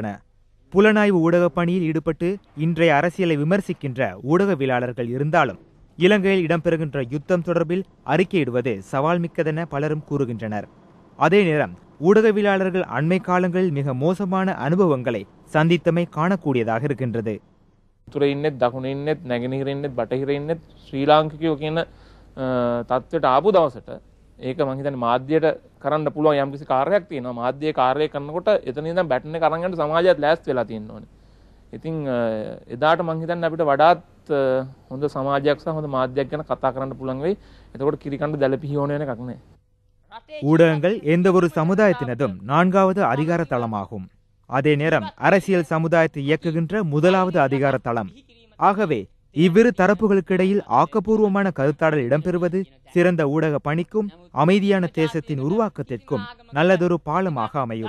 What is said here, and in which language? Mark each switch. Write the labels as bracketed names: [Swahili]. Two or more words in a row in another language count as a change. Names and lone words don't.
[Tamil] புலனாய்வு ஊடக பணியில் ஈடுபட்டு இன்றைய அரசியலை விமர்சிக்கின்ற ஊடகவியலாளர்கள் இருந்தாலும் இலங்கையில் இடம்பெறுகின்ற யுத்தம் தொடர்பில் அறிக்கையிடுவது சவால் மிக்கதென பலரும் கூறுகின்றனர். அதே நேரம் ஊடகவியலாளர்கள் அண்மை காலங்களில் மிக மோசமான அனுபவங்களை சந்தித்தமை காணக்கூடியதாக இருக்கின்றது. [Sinhala] තුරෙන්නෙත් දකුණෙන්නෙත් නැගෙනහිරින්නෙත් බටහිරින්නෙත් ශ්‍රී ලාංකිකයෝ කියන තත්ත්වයට ආපු දවසට ඒක මම හිතන්නේ මාධ්‍යයට කරන්න පුළුවන් යම්කිසි කාර්යයක් තියෙනවා. මාධ්‍යයේ කාර්යය කරනකොට එතන ඉඳන් බැටන් එක අරන් යන්න සමාජයත් ලෑස්ති වෙලා තියෙන්න ඕනේ. ඉතින් එදාට මම හිතන්නේ අපිට වඩාත් හොඳ සමාජයක් සහ හොඳ මාධ්‍යයක් ගැන කතා කරන්න පුළුවන් වෙයි. එතකොට කිරිකණ්ඩ දැලපිහි ඕන වෙන එකක් නැහැ. [Tamil] ஊடகங்கள் எந்த ஒரு சமுதாயத்தினதும் 4வது அதிகார தளமாகும். அதே நேரம் அரசியல் சமுதாயத்தை இயக்குகின்ற 1வது அதிகார தளம். ஆகவே இவ்விரு தரப்புகளுக்கிடையில் ஆக்கப்பூர்வமான கருத்தாடல் இடம்பெறுவது சிறந்த ஊடக பணிக்கும் அமைதியான தேசத்தின் உருவாக்கத்திற்கும் நல்லதொரு பாலமாக அமையும்.